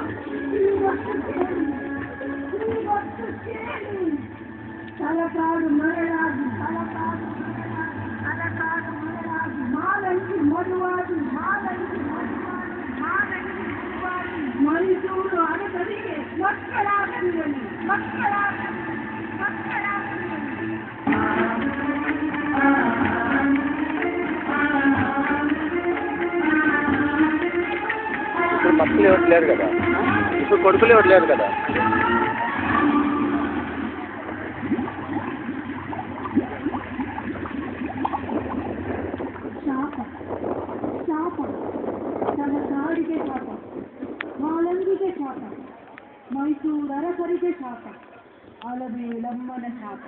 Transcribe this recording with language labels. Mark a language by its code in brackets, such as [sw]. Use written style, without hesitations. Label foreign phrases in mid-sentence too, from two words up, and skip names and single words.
[kn] ತಲಕಾಡು ಮರಳಾಗಿ ತಲಕಾಡು ತಲಕಾಡು ಮರಳಾಗಿ ಮಾಲಂಗಿ ಮರುವಾಗಿ ಮಾಲಂಗಿ ಮರುವಾಗಿ ಮಾಲಂಗಿ ಮರುವಾಗಿ ಮೈಸೂರು ಅರಸರಿಗೆ ಮಕ್ಕಳಾಗಲಿರಲಿ ಮಕ್ಕಳಾಗಲಿ ಮಕ್ಕಳಾಗಲಿರಲಿ. [te] ఇప్పుడు మక్కలు ఎవరు లేరు కదా, ఇప్పుడు కొడుకులు ఎవరు లేరు కదా. [kn] ಶಾಪ ಶಾಪ, ತಲಕಾಡಿಗೆ ಶಾಪ, ಮಾಲಂಗಿಗೆ ಶಾಪ, ಮೈಸೂರು ಅರಸರಿಗೆ ಶಾಪ, ಅಲಮೇಲಮ್ಮನ ಶಾಪ.